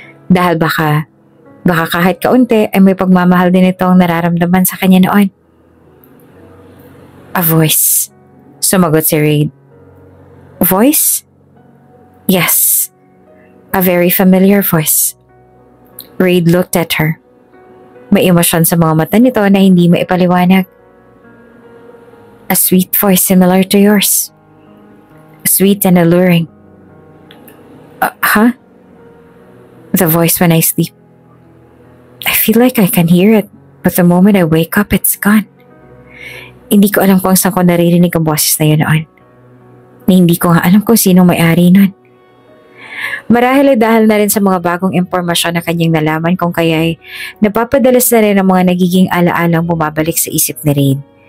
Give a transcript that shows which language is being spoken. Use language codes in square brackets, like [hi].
[tl] Dahil baka kahit kaunti ay may pagmamahal din itong nararamdaman sa kanya noon. [en] A voice. [tl] Sumagot si Reid. [en] Voice? Yes. A very familiar voice. Reid looked at her. [tl] May emosyon sa mga mata nito na hindi maipaliwanag. [en] A sweet voice similar to yours. Sweet and alluring. Huh? The voice when I sleep. I feel like I can hear it, but the moment I wake up, it's gone. [tl] Hindi ko alam kung saan ko naririnig ang boses na yun noon. Na hindi ko nga alam kung sino may-ari nun. Marahil ay dahil na rin sa mga bagong impormasyon na kanyang nalaman kung kaya'y napapadalas na rin ang mga nagiging ala-alang bumabalik sa isip ni Reid.